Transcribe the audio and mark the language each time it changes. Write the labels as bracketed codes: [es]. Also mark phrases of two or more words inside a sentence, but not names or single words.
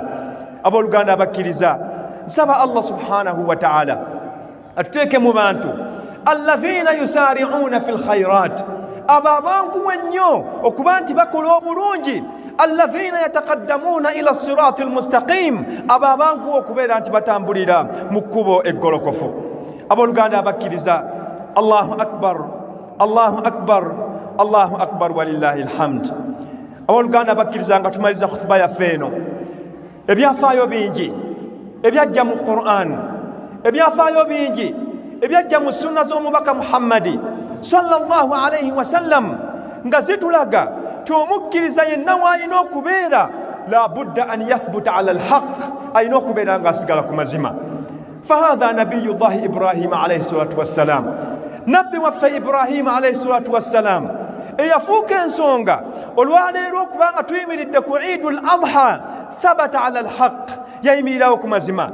[lg] Abooluganda abakkiriza, nsaba Allah [ar] سبحانه وتعالى [lg] atuteeke mu bantu [ar] الذين يسارعون في الخيرات, [lg] abo abanguwa ennyo okuba nti bakola obulungi. [ar] الذين يتقدمون إلى الصراط المستقيم, [lg] abo abanguwa okubeera nti batambulira mu kkubo eggolokofu. Abooluganda abakkiriza, [ar] الله أكبر الله أكبر الله أكبر ولله الحمد. [lg] Abooluganda abakkiriza, nga tumaliza khutuba yaffe eno, ebyafaayo bingi ebyajja mu Qur'an, ebyafaayo bingi ebyajja mu sunna z'omubaka Muhammadi [ar] صلى الله عليه وسلم, [lg] nga zitulaga ti omukkiriza yenna w'alina okubeera [ar] لا بد أن يثبت على الحق, [lg] alina okubeera nga asigala ku mazima. [ar] فهذا نبي الله [lg] Ibrahima [ar] عليه الصلاة والسلام, [lg] nabbi waffe Ibrahima [ar] عليه الصلاة والسلام [lg] eyafuuka ensonga olwaleero okubanga tuyimiridde ku Eidul Adha, [ar] ثبت على الحق, [lg] yayimirirawo ku mazima.